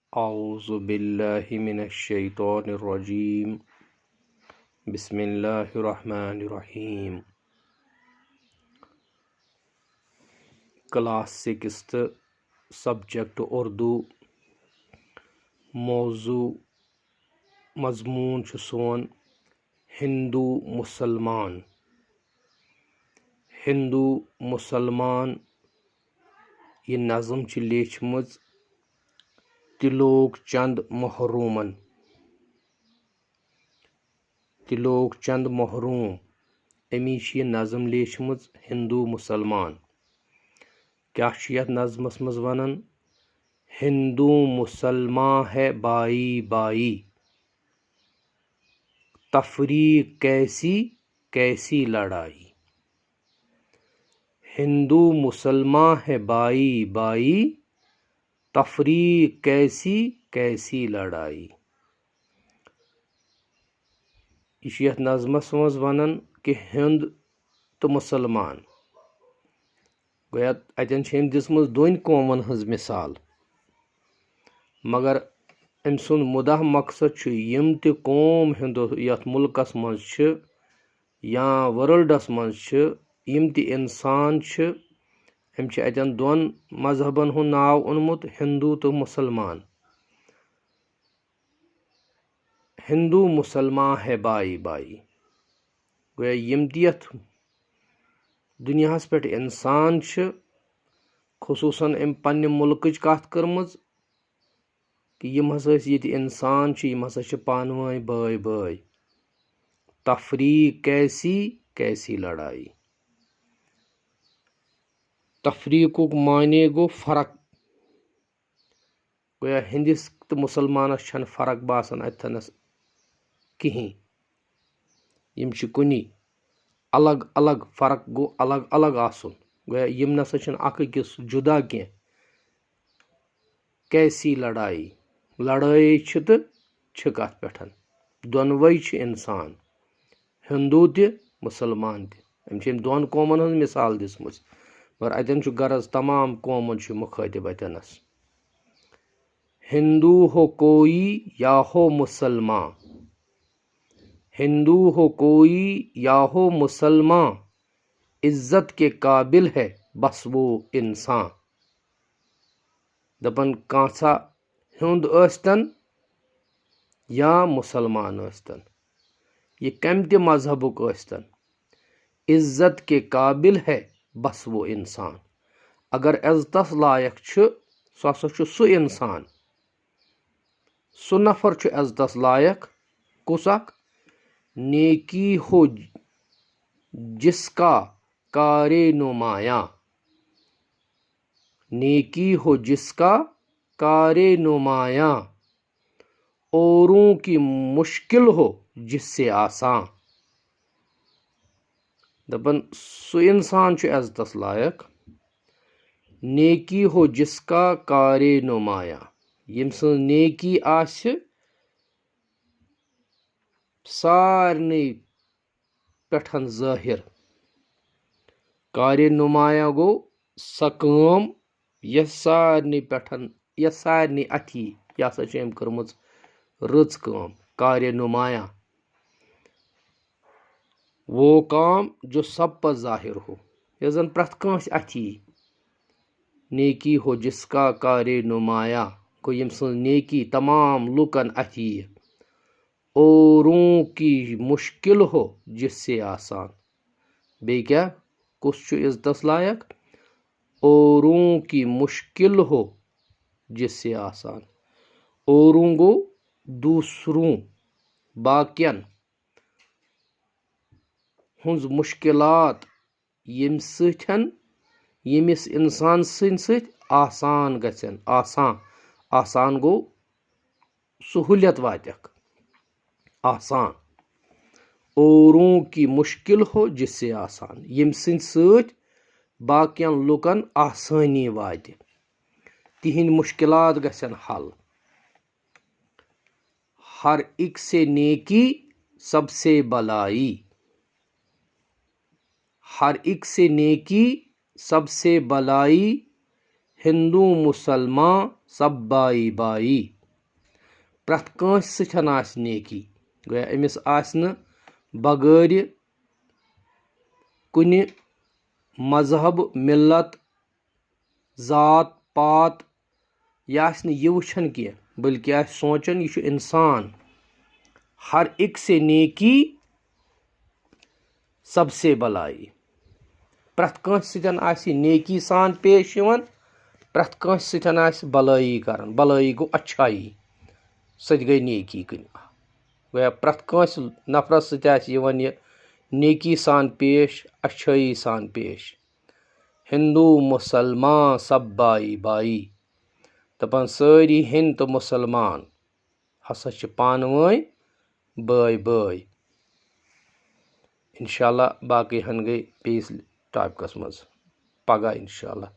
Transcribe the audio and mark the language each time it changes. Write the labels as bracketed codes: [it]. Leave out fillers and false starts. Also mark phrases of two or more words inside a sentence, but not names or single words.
[ar] اعوذ باللہ من الشیطان الرجیم بسم اللہ الرحمن الرحیم [en] class sixth subject [ks] اردو موضوع مضمون چھُ سون ہندو مسلمان یہ نظم چھِ لیچھمٕژ تِلوک چند محروم امی چھِ یہِ نظم لیچھمٕژ ہندو مسلمان کیٛاہ چھُ یتھ نظمس منٛز ونان [ur] ہندو مسلمان ہے بائی بائی تفریق کیسی لڑائی ہندو مسلمان ہے بائی بائی تفریق کیسی لڑائی [ks] یہ چھُ یتھ نظمس منٛز ونان کہ ہند تو مسلمان گویا اتٮ۪ن چھِ أمۍ دِژمٕژ دۄن قومن ہٕنٛز مثال مگر أمۍ سُنٛد مُدعا مقصد چھُ یِم تہِ قوم یتھ مُلکس منٛز چھِ یا ورلڈس منٛز چھِ یِم تہِ انسان چھِ أمۍ چھِ اتٮ۪ن دۄن مذہبن ہُنٛد ناو اوٚنمُت ہندو تہٕ مسلمان [ur] ہندو مسلمان ہے بائی بائی [ks] گویا یِم تہِ یتھ دُنیاہس پٮ۪ٹھ انسان چھِ خصوٗصن أمۍ پننہِ مُلکٕچ کتھ کٔرمٕژ کہ یِم ہسا ٲسۍ ییٚتہِ انسان چھِ یِم ہسا چھِ پانہٕ ؤنۍ بٲے بٲے [ur] تفریق کیسی لڑائی [ks] تفریقُک معنی گوٚو فرق گویا ہندِس تہٕ مُسلمانس چھنہٕ فرق باسان اتھنس کہیٖنۍ یِم چھِ کُنی الگ الگ فرق گوٚو الگ الگ آسُن گویا یِم نسا چھِنہٕ اکھ أکِس جُدا کینٛہہ [ur] کیسی لڑائی [ks] لڑٲے چھِ تہٕ چھِ کتھ پٮ۪ٹھ دۄنوَے چھِ انسان ہندو تہِ مسلمان تہِ أمۍ چھِ أمۍ دۄن قومن ہٕنٛز مثال دِژمٕژ مگر اتٮ۪ن چھُ غرض تمام قومن چھُ مُخٲطب اتٮ۪نس [ur] ہندو ہو کوئی یا ہو مسلمان ہندو ہو کوئی یا ہو مسلمان عزت کے قابل ہے بس وہ انسان [ks] دپان کانٛژھا ہیوٚنٛد ٲسۍتن یا مسلمان ٲسۍتن یہ کمہِ تہِ مذہبُک ٲسۍتن [ur] عزت کے قابل ہے بس وہ انسان [ks] اگر عزتس لائق چھُ سُہ ہسا چھُ سُہ انسان سُہ نفر چھُ عزتس لائق کُس اکھ [ur] نیکی ہو جس کا کارے نمایاں نیکی ہو جس کا کارے نمایاں اوروں کی مشکل ہو جس سے آسان [ks] دپان سُہ انسان چھُ عزتس لائق [ur] نیکی ہو جس کا کارے نمایاں [ks] ییٚمہِ سٕنٛز نیکی آسہِ سارنٕے پٮ۪ٹھ ظٲہِر [ur] کارے نمایاں [ks] گوٚو سۄ کٲم یۄس سارنٕے اتھِ یی یہِ ہسا چھِ أمۍ کٔرمٕژ رٕژ کٲم [ur] کارے نمایاں وہ کام جو سب پر ظاہر ہو [ks] یۄس زن پرٛٮ۪تھ کٲنٛسہِ اتھِ [ur] یی نیکی ہو جس کا کارے نمایاں [ks] گوٚو ییٚمہِ سٕنٛز نیکی تمام لُکن اتھِ ییہِ [ur] اوروں کی مشکل ہو جس سے آسان [ks] بیٚیہِ کیٛاہ کُس چھُ عزتس لائق [ur] اوروں کی مشکل ہو جس سے آسان اوروں گوٚو دوسروں باقین [ks] ہٕنٛز مُشکلات ییٚمہِ سۭتۍ ییٚمِس انسان سٕنٛدۍ سۭتۍ آسان گژھن آسان گوٚو سہوٗلیت واتٮ۪کھ آسان [ur] اوروں کی مشکل ہو جس سے آسان [ks] ییٚمہِ سٕنٛدۍ سۭتۍ باقین لُکن آسٲنی واتہِ تِہنٛدۍ مُشکلات گژھن حل [ur] ہر ایک سے نیکی سب سے بلائی ہر ایک سے نیکی سب سے بلائی ہندو مسلمان سب بائی بائی [ks] پرٛٮ۪تھ کٲنٛسہِ سۭتۍ آسہِ نیکی گویا أمِس آسہِ نہٕ بغٲرِ کُنہِ مذہب مِلت ذات پات یہِ آسہِ نہٕ یہِ وٕچھان کینٛہہ بلکہِ آسہِ سونٛچان یہِ چھُ اِنسان [ur] ہر ایک سے نیکی سب سے بلائی [ks] پرٛٮ۪تھ کٲنٛسہِ سۭتۍ آسہِ یہِ نیکی سان پیش یِوان پرٛٮ۪تھ کٲنٛسہِ سۭتۍ آسہِ بلٲیی کران بلٲیی گوٚو اچھایی سۄ تہِ گٔے نیکی کٕنۍ گویا پرٛٮ۪تھ کٲنٛسہِ نفرس سۭتۍ آسہِ یِوان یہِ نیکی سان پیش اچھٲیی سان پیش [ur] ہندوٗ مُسلمان سب بائی بائی [ks] دپان سٲری ہیٚنٛدۍ تہٕ مُسلمان ہسا چھِ پانہٕ ؤنۍ بٲے بٲے انشاء اللہ باقٕے ہن گٔے بیٚیِس ٹاپِکس منٛز پگاہ انشاء اللہ